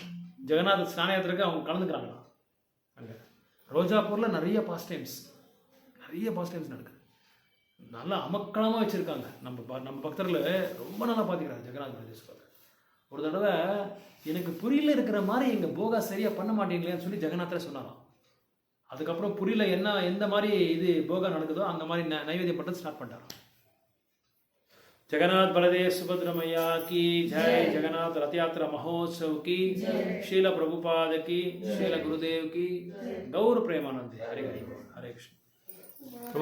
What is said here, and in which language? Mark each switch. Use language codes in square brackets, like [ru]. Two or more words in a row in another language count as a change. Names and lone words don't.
[ta] ஜெகநாத ஸ்நான யாத்திரைக்கு அவங்க கலந்துக்கிறாங்க. அங்கே ரோஜாப்பூரில் நிறைய [en] past times [ta] நடக்குது, நல்லா அமக்களமாக வச்சுருக்காங்க. நம்ம பக்தர்கள் ரொம்ப நல்லா பார்த்துக்கிறாங்க ஜெகநாத பிரதேஸ்வரர். ஒரு தடவை எனக்கு புரியல இருக்கிற மாதிரி எங்கள் போகா சரியாக பண்ண மாட்டீங்களேன்னு சொல்லி ஜெகநாதரை சொன்னாராம். அதுக்கப்புறம் புரியல எந்த மாதிரி இது போகா நடக்குதோ அந்த மாதிரி நைவேத்தியம் பண்ணுறது ஸ்டார்ட் பண்ணிட்டாராம். [hi] जगन्नाथ बलदेव सुभद्रा मैया की जय, जगन्नाथ रथ यात्रा महोत्सव की, शील प्रभुपाद की, शील गुरुदेव की, गौर प्रेमानंद। हरे हरे कृष्ण। ரொம்ப